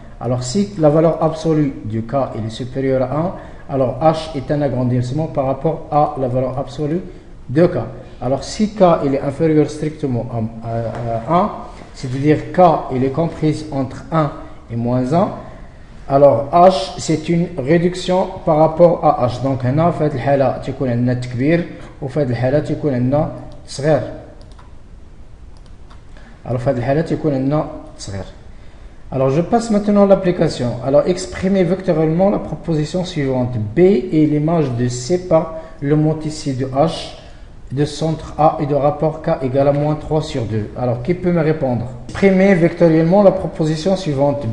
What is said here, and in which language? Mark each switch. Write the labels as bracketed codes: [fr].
[fr] Alors si la valeur absolue du k est supérieure à 1, alors H est un agrandissement par rapport à la valeur absolue de k. Alors si k il est inférieur strictement à 1, c'est-à-dire k il est comprise entre 1 et moins 1, alors H c'est une réduction par rapport à H. [ar] Donc هنا في هذه الحالة تكون عندنا تكبير وفي هذه الحالة تكون عندنا صغير. [fr] Alors [ar] في هذه الحالة تكون عندنا صغير. [fr] Alors, je passe maintenant à l'application. Alors, exprimez vectoriellement la proposition suivante. B est l'image de C par le motici de H de centre A et de rapport K égale à moins 3 sur 2. Alors, qui peut me répondre? Exprimez vectoriellement la proposition suivante.